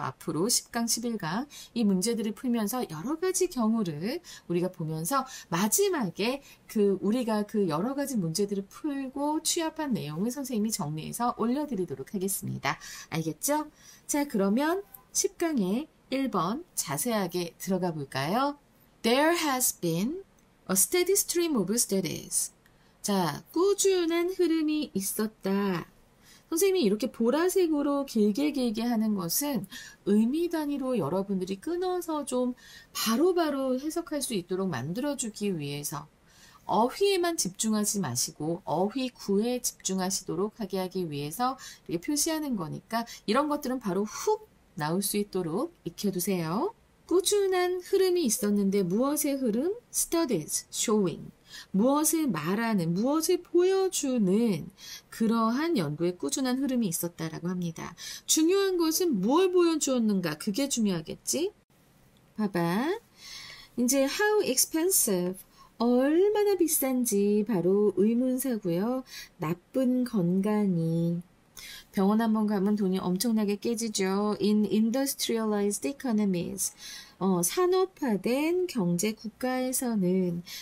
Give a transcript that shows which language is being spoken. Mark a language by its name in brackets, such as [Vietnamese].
[Korean] 앞으로 10강, 11강. 이 문제들을 풀면서 여러 가지 경우를 우리가 보면서 마지막에 우리가 그 여러 가지 문제들을 풀고 취합한 내용을 선생님이 정리해서 올려드리도록 하겠습니다. 알겠죠? 자, 그러면 10강에 1번 자세하게 들어가 볼까요? [English] There has been A steady stream of studies. [Korean] 자, 꾸준한 흐름이 있었다. 선생님이 이렇게 보라색으로 길게 하는 것은 의미 단위로 여러분들이 끊어서 좀 바로바로 해석할 수 있도록 만들어주기 위해서 어휘에만 집중하지 마시고 어휘구에 집중하시도록 하기 위해서 이렇게 표시하는 거니까 이런 것들은 바로 훅 나올 수 있도록 익혀두세요. 꾸준한 흐름이 있었는데 무엇의 흐름? [English] Studies, showing. [Korean] 무엇을 말하는, 무엇을 보여주는 그러한 연구의 꾸준한 흐름이 있었다라고 합니다. 중요한 것은 뭘 보여주었는가? 그게 중요하겠지? 봐봐. [English] 이제 how expensive. [Korean] 얼마나 비싼지 바로 의문사고요. 나쁜 건강이. 병원 한번 가면 돈이 엄청나게 깨지죠. [English] In industrialized economies. [Korean] 산업화된 경제 국가에서는.